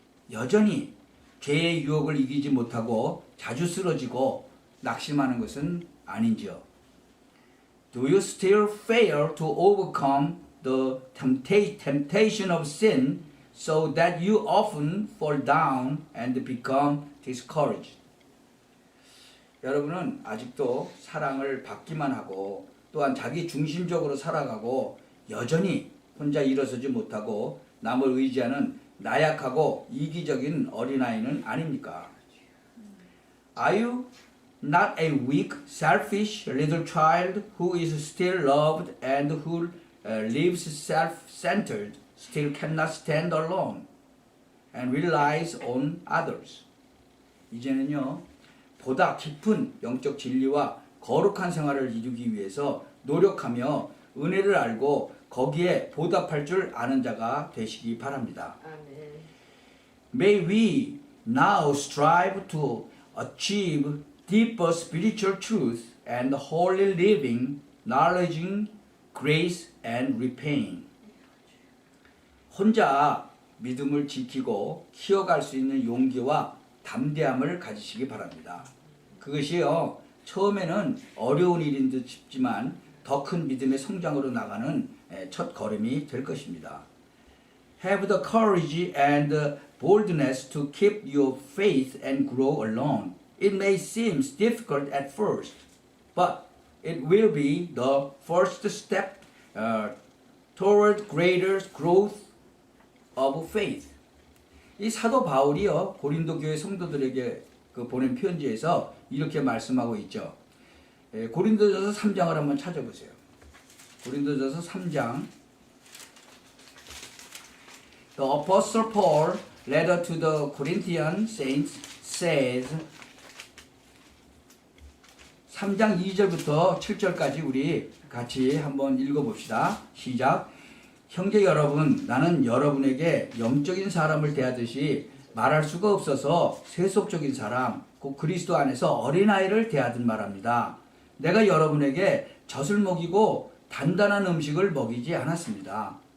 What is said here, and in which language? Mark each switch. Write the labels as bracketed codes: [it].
[ko] 여전히 죄의 유혹을 이기지 못하고 자주 쓰러지고 낙심하는 것은 아닌지요? [en] Do you still fail to overcome the temptation of sin so that you often fall down and become discouraged? [ko] 여러분은 아직도 사랑을 받기만 하고 또한 자기 중심적으로 살아가고 여전히 혼자 일어서지 못하고 남을 의지하는 나약하고 이기적인 어린아이는 아닙니까? [en] Are you not a weak, selfish little child who is still loved and who lives self-centered, still cannot stand alone and relies on others? [ko] 이제는요, 보다 깊은 영적 진리와 거룩한 생활을 이루기 위해서 노력하며 은혜를 알고 거기에 보답할 줄 아는 자가 되시기 바랍니다. [en] May we now strive to achieve deeper spiritual truth and holy living, knowledging grace and repaying. [ko] 혼자 믿음을 지키고 키워갈 수 있는 용기와 담대함을 가지시기 바랍니다. 그것이요, 처음에는 어려운 일인 듯 싶지만 더 큰 믿음의 성장으로 나가는 첫 걸음이 될 것입니다. [en] Have the courage and the boldness to keep your faith and grow alone. It may seem difficult at first, but it will be the first step toward greater growth of faith. [ko] 이 사도 바울이요, 고린도 교회 성도들에게 보낸 편지에서 이렇게 말씀하고 있죠. 고린도전서 3장을 한번 찾아보세요. 고린도전서 3장. [en] The Apostle Paul, letter to the Corinthian saints, says [ko] 3장 2절부터 7절까지 우리 같이 한번 읽어봅시다. 시작. 형제 여러분, 나는 여러분에게 영적인 사람을 대하듯이 말할 수가 없어서 세속적인 사람, 곧 그리스도 안에서 어린아이를 대하듯 말합니다. 내가 여러분에게 젖을 먹이고 단단한 음식을 먹이지 않았습니다.